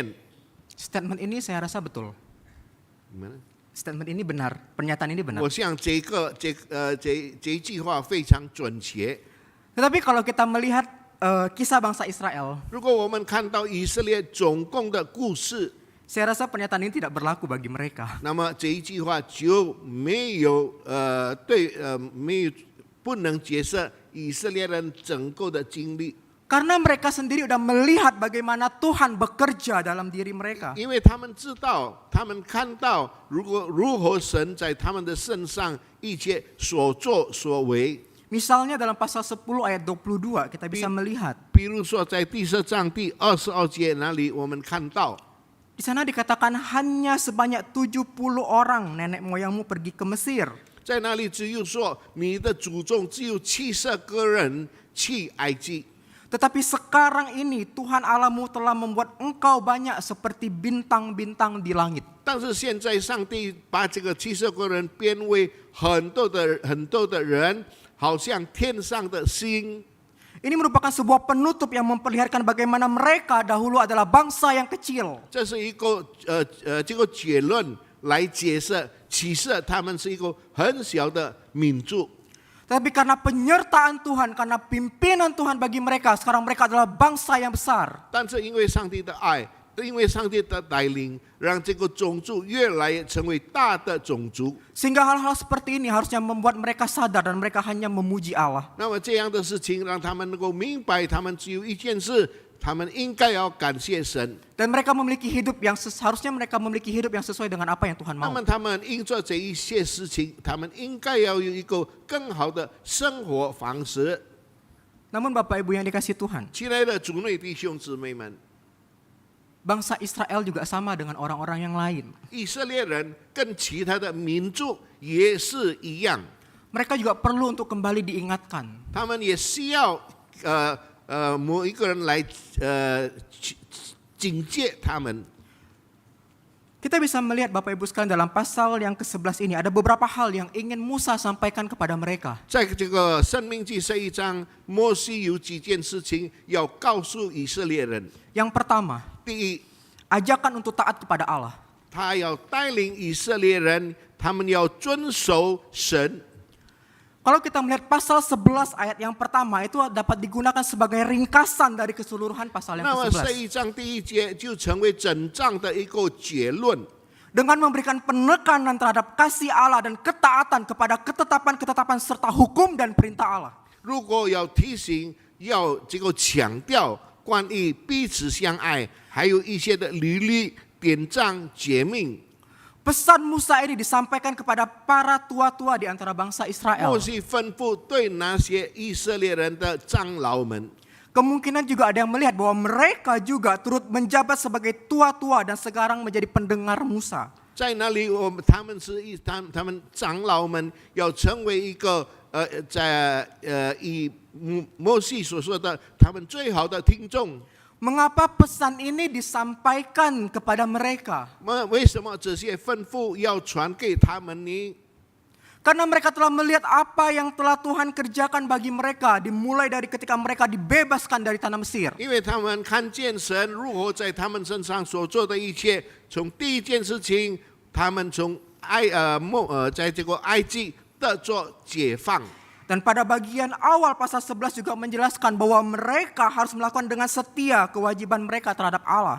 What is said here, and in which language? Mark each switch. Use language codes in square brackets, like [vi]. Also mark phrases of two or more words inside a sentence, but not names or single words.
[id] Statement ini saya rasa betul. Statement ini benar, pernyataan ini benar. [zh] 我想这一句话非常准确。 [id] Tetapi kalau kita melihat kisah bangsa Israel, [zh] 如果我们看到以色列总共的故事， [id] saya rasa pernyataan ini tidak berlaku bagi mereka. [zh] 那么这一句话就没有不能解释以色列人整个的经历， [id] Karena mereka sendiri sudah melihat bagaimana Tuhan bekerja dalam diri mereka. [zh] 因为他们知道，他们看到如何神在他们的身上一切所作所为。 [id] Misalnya dalam pasal 10 ayat 22 kita bisa melihat. [zh] 比如说在第10章第22节那里，我们看到 [id] Di sana dikatakan hanya sebanyak 70 orang nenek moyangmu pergi ke Mesir. [zh] 在那里只有说你的祖宗只有70个人去埃及。 [id] Tetapi sekarang ini Tuhan Allahmu telah membuat engkau banyak seperti bintang-bintang di langit. [zh] 但是现在上帝把这个70个人变为很多的人，好像天上的星。 [id] Ini merupakan sebuah penutup yang memperlihatkan bagaimana mereka dahulu adalah bangsa yang kecil. [zh] 这是一个这个结论来解释，其实他们是一个很小的民族。 [id] Tapi karena penyertaan Tuhan, karena pimpinan Tuhan bagi mereka, sekarang mereka adalah bangsa yang besar. [zh] 但是因为上帝的爱，因为上帝的带领，让这个种族越来越成为大的种族。 [id] Sehingga hal-hal seperti ini harusnya membuat mereka sadar dan mereka hanya memuji Allah. [zh] 那么这样的事情，让他们能够明白，他们只有一件事，他们应该要感谢神。 [id] Dan mereka memiliki hidup yang harusnya mereka memiliki hidup yang sesuai dengan apa yang Tuhan [zh] 那 [id] mau. [zh] 么他们因着这一些事情，他们应该要有一个更好的生活方式。 [id] Namun Bapak Ibu yang dikasihi Tuhan, [zh] 亲爱的主内弟兄姊妹们， [id] bangsa Israel juga sama dengan orang-orang yang lain. [zh] 以色列人跟其他的民族也是一样， [id] Mereka juga perlu untuk kembali diingatkan. [zh] 他们也需要某一个人来警戒他们。 [id] Kita bisa melihat Bapak Ibu sekalian dalam pasal yang ke-11 ini ada beberapa hal yang ingin Musa sampaikan kepada mereka. [zh] 在这个申命记这一章，摩西有几件事情要告诉以色列人。 [id] Yang pertama, [zh] 第一， [id] ajakan untuk taat kepada Allah. [zh] 他要带领以色列人，他们要遵守神。 [id] Kalau kita melihat pasal 11 ayat yang pertama itu dapat digunakan sebagai ringkasan dari keseluruhan pasal yang [zh] 那么这 [id] ke-11. [zh] 一章第一节就成为整章的一个结论。 [id] Dengan memberikan penekanan terhadap kasih Allah dan ketaatan kepada ketetapan-ketetapan serta hukum dan perintah Allah. [zh] 如果要提醒，要这个强调关于彼此相爱，还有一些的律例、典章、诫命。 [id] Pesan Musa ini disampaikan kepada para tua-tua di antara bangsa Israel. [zh] 摩西吩咐对那些以色列人的长老们， [id] Kemungkinan juga ada yang melihat bahwa mereka juga turut menjabat sebagai tua-tua dan sekarang menjadi pendengar Musa. [zh] 在那里，他们是他们长老们要成为一个以摩西所说的他们最好的听众。 [id] Mengapa pesan ini disampaikan kepada mereka? [zh] 为什么这些吩咐要传给他们呢？ [id] Karena mereka telah melihat apa yang telah Tuhan kerjakan bagi mereka, dimulai dari ketika mereka dibebaskan dari tanah Mesir. [zh] 因为他们看见神如何在他们身上所做的一切，从第一件事情，他们从在这个埃及得着解放。 [id] Dan pada bagian awal pasal 11 juga menjelaskan bahwa mereka harus melakukan dengan setia kewajiban mereka terhadap Allah.